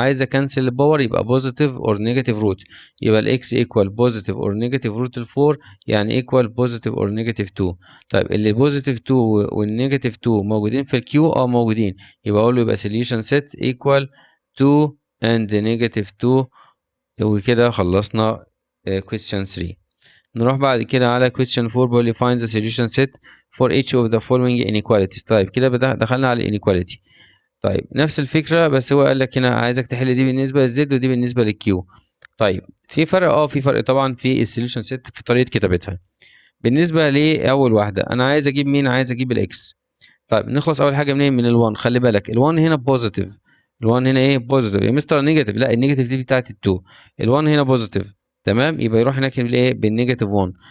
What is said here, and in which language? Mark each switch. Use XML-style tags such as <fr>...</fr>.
<ar>عايز اكنسل الباور يبقى بوزيتيف اور نيجاتيف روت، يبقى الاكس ايكوال بوزيتيف اور نيجاتيف روت ال 4 يعني ايكوال بوزيتيف اور نيجاتيف 2. طيب اللي بوزيتيف 2 والنيجاتيف 2 موجودين في الكيو موجودين، يبقى اقول له يبقى سوليوشن سيت ايكوال 2 and -2. وكده خلصنا question 3. نروح بعد كده على</ar> <en>question 4</en> <ar>بيقول لي</ar> <en>find the solution set for each of the following inequalities.</en> <ar>طيب كده دخلنا على inequality. طيب نفس الفكرة بس هو قال لك هنا عايزك تحل دي بالنسبة للزد ودي بالنسبة للكيو. طيب في فرق في فرق طبعا في السوليوشن سيت في طريقة كتابتها. بالنسبة لأول واحدة أنا عايز أجيب مين؟ عايز أجيب الإكس. طيب نخلص اول حاجه منين؟ من ال1. خلي بالك ال1 هنا بوزيتيف، ال1 هنا ايه؟ بوزيتيف يا مستر نيجاتيف، لا النيجاتيف دي بتاعت ال2، ال1 هنا بوزيتيف تمام، يبقى يروح هناك بالايه؟ بالنيجاتيف 1.</ar>